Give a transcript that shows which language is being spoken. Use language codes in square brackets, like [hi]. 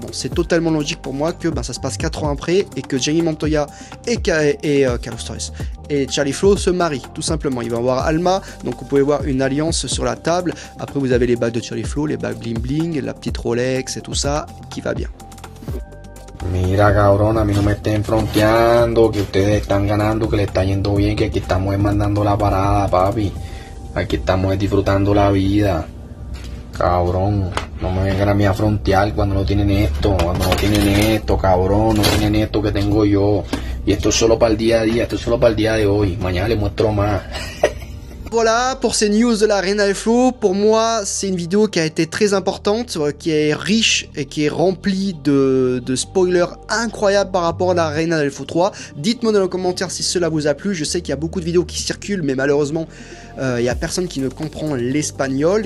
[fr] Bon, c'est totalement logique pour moi que ça se passe 4 ans après et que Jamie Montoya et Carlos Torres et Charlie Flow se marient, tout simplement. Il va y avoir Alma, donc vous pouvez voir une alliance sur la table. Après, vous avez les bagues de Charlie Flow, les bagues bling bling, la petite Rolex et tout ça qui va bien. [es] Mira, cabrón, a mí no me estén fronteando, que ustedes están ganando, que le está yendo bien, que aquí estamos mandando la parada, papi. Aquí estamos disfrutando la vida. Cabrón, no me vengan a mí a frontear cuando no tienen esto, cabrón, no tienen esto que tengo yo. Y esto es solo para el día a día, esto es solo para el día de hoy. Mañana les muestro más. [fr] Voilà pour ces news de la Arena Flow. Pour moi, c'est une vidéo qui a été très importante, qui est riche et qui est remplie de spoilers incroyables par rapport à la Arena Flow 3. Dites-moi dans les commentaires si cela vous a plu. Je sais qu'il y a beaucoup de vidéos qui circulent, mais malheureusement, il y a personne qui ne comprend l'espagnol.